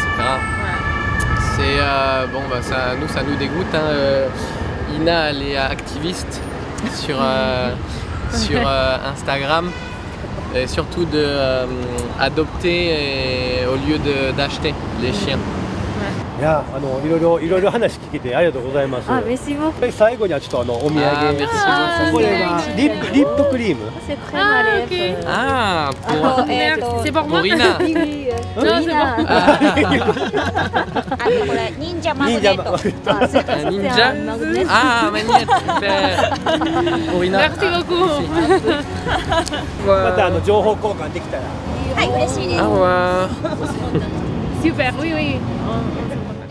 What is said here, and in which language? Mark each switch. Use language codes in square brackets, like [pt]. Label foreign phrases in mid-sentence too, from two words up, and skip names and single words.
[fr] C'est bon bah ça nous dégoûte. Hein. Ina elle est activiste sur Instagram et surtout adopter au lieu d'acheter les chiens. [ja] いやいろいろ話聞けてありがとうございます。 [fr] あ、merci beaucoup. [ja] 最後にはちょっとお土産。 [fr] あー merci beaucoup. [ja] これがリップクリーム。 [fr] C'est crème à lèvres. Ah, pour C'est pour moi. Ina. Oui, Non, c'est bon. [ja] これ忍者マグネット。 [fr] あ、c'est Un ninja. [ja] マグネット。 [fr] Ah, magnette, super. Pour Ina. Merci beaucoup. [ja] また情報交換できたら。はい、嬉しいです。 [fr] Au revoir. Super, oui, oui.